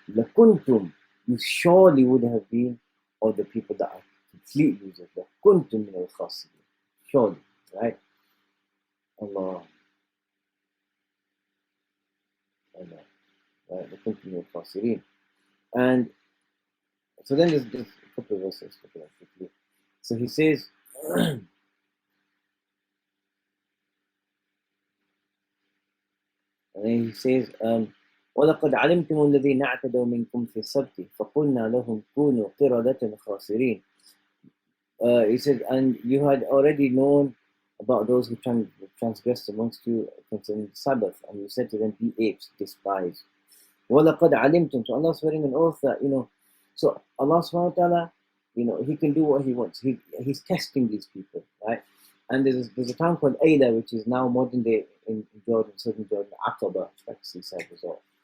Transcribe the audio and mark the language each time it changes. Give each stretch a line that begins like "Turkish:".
Arabic: لَكُنْتُمْ,
English: you surely would have been, or the people that are complete losers,
Arabic: لَكُنْتُمْ مِنَ الْخَاسِرِينَ,
English: surely, right? Allah. Allah. Right?
Arabic: لَكُنْتُمْ مِنَ الْخَاسِرِينَ.
English: And so then there's a couple of verses. Quickly. So he says, and then he says,
Arabic: وَلَقَدْ عَلِمْتُمُ الَّذِينَ اعْتَدَوْا مِنْكُمْ فِي السَّبْتِ فَقُلْنَا لَهُمْ كُونُوا قِرَدَةً خَاسِرِينَ.
English: He said, and you had already known about those who transgressed amongst you concerning the Sabbath, and you said to them, be apes, despised.
Arabic: وَلَقَدْ عَلِمْتُمْ.
English: So Allah is swearing an oath that, so Allah subhanahu wa ta'ala, He can do what He wants. He's testing these people, right? And there's a town called Ayla, which is now modern day in Jordan, southern Jordan, Aqaba, like seaside resort.